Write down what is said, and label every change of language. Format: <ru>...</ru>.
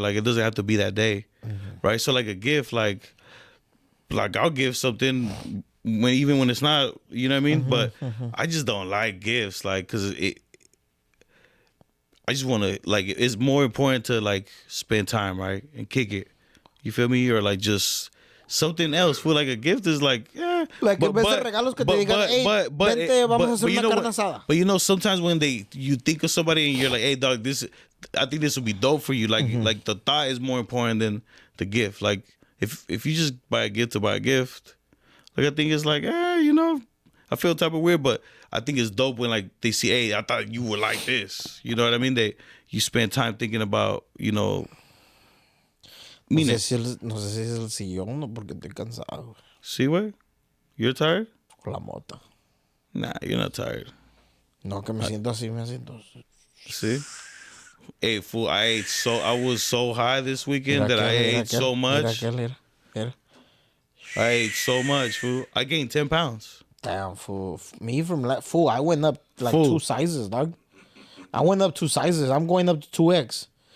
<en>Like it doesn't have to be that day, right? So like a gift, like I'll give something even when it's not, you know what I mean? But I just don't like gifts, like because I just want to, like, it's more important to like spend time, right, and kick it. You feel me? Or like just something else. Feel like a gift is like, yeah.</en> <es>Like, en vez de regalos que te digan, hey, vente, vamos a hacer una carne asada.</es> <en>But sometimes when you think of somebody and you're like, hey, dog, I think this would be dope for you. Like, like the thought is more important than the gift. Like, if you just buy a gift to buy a gift, like I think it's like, I feel type of weird, but I think it's dope when like they see, hey, I thought you would like this. You know what I mean? You spend time thinking about,</en> <es>No sé si es el sillón o porque estoy cansado, güey.</es> <en>See what? You're tired?</en> <es>Con la mota.</es> <en>Nah, you're not tired.</en> <es>No, que me siento así, me siento.</es> <en>See? Hey, fool, I was so high this weekend</en> <es>Mira</es> <en>that I</en> <es>aquel,</es> <en>ate so much.</en> <es>Mira.</es> <en>I ate so much, fool. I gained 10 pounds. Damn, fool. Me from fool, I went up like Fool. 2 sizes, dog. I went up 2 sizes. I'm going up to 2X.</en>